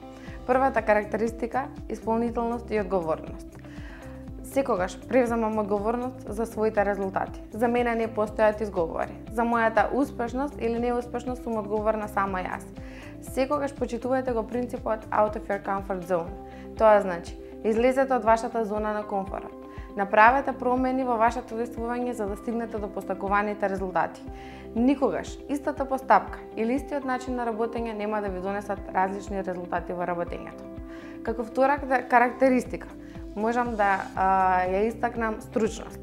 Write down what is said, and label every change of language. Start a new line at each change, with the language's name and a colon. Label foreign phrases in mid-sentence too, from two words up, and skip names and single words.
Macedonian: Првата карактеристика – исполнителност и одговорност. Секогаш превземам одговорност за своите резултати. За мене не постојат изговори. За мојата успешност или неуспешност сум одговорна само јас. Секогаш почитувајте го принципот
English: out of your comfort zone.
Macedonian: Тоа значи, излезете од вашата зона на комфорт. Направете промени во вашето действување за да стигнете до постакуваните резултати. Никогаш истата постапка или истиот начин на работење нема да ви донесат различни резултати во работењето. Како втора карактеристика, можам да ја истакнам стручноста.